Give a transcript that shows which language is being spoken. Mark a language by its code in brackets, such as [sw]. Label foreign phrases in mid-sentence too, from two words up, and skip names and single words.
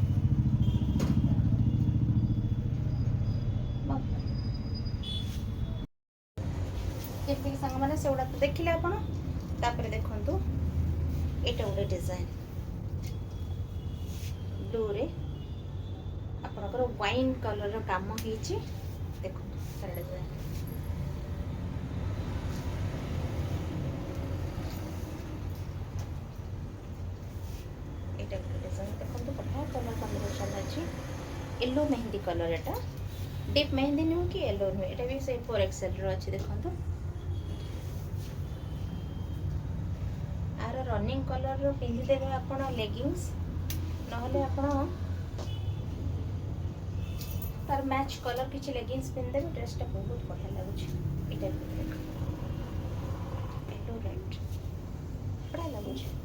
[or] ଯେମିତିକି ସାଙ୍ଗମାନେ ସେଗୁଡ଼ା ତ ଦେଖିଲେ ଆପଣ, ତାପରେ ଦେଖନ୍ତୁ ଏଇଟା ଗୋଟେ ଡିଜାଇନ ବ୍ଲୁରେ ଆପଣଙ୍କର [en] wine colour [or] କାମ ହେଇଛି, ଦେଖନ୍ତୁ ତାର ଡିଜାଇନ। ଏଇଟା ଗୋଟେ ଡିଜାଇନ ଦେଖନ୍ତୁ, ବଢ଼ିଆ [en] colour combination [or] ଅଛି। ୟେଲୋ ମେହେନ୍ଦି କଲର, ଏଟା ଡିପ୍ ମେହେନ୍ଦି ନୁହଁ କି ୟେଲୋ ନୁହଁ, ଏଟା ବି ସେ 4XL ର ଅଛି ଦେଖନ୍ତୁ। ଆଉ [en] running colour [or] ର ପିନ୍ଧି ଦେବେ ଆପଣ ଲେଗିଂସ୍, ନହେଲେ ଆପଣ ତାର [en] match colour [or] କିଛି ଲେଗିଂସ୍ ପିନ୍ଧି ଦେବେ, ଡ୍ରେସଟା ବହୁତ ବଢ଼ିଆ ଲାଗୁଛି। ଏଟା ବି ଦେଖ [en] yellow red [or] ବଢ଼ିଆ ଲାଗୁଛି।